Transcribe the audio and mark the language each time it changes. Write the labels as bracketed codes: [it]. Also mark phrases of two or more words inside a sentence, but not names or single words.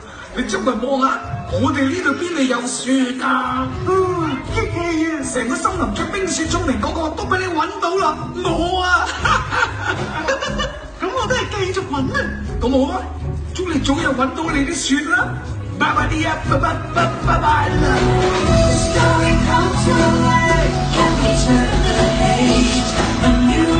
[yue] 你周圍望下，我哋呢度邊度有雪啊？激氣啊！成個森林嘅冰雪聰明嗰個都俾你揾到啦，我啊！咁我都係繼續揾啊！咁好啊，祝你早日揾到你啲雪啦！拜拜啲啊，拜拜啦！ [en] Story comes to life, can we turn the page? A new